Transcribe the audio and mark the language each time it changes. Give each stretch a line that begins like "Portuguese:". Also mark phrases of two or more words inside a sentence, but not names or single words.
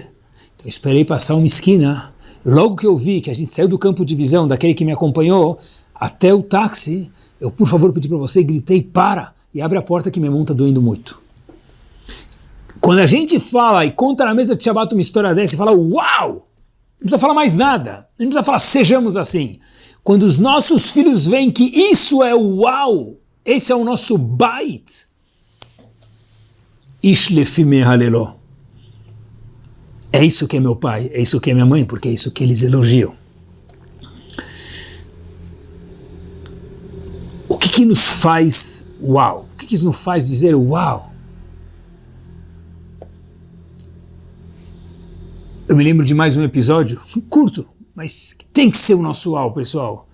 Portuguese: Então eu esperei passar uma esquina. Logo que eu vi que a gente saiu do campo de visão daquele que me acompanhou até o táxi, eu, por favor, pedi para você, gritei, para, e abre a porta que minha mão está doendo muito. Quando a gente fala e conta na mesa de Shabbat uma história dessa e fala, uau! Não precisa falar mais nada. Não precisa falar, sejamos assim. Quando os nossos filhos veem que isso é o uau, esse é o nosso bait,
Hebrew: איש לפי מהללו.
Portuguese: É isso que é meu pai, é isso que é minha mãe, porque é isso que eles elogiam. O que nos faz uau? O que nos faz dizer uau? Eu me lembro de mais um episódio, curto, mas tem que ser o nosso uau, pessoal.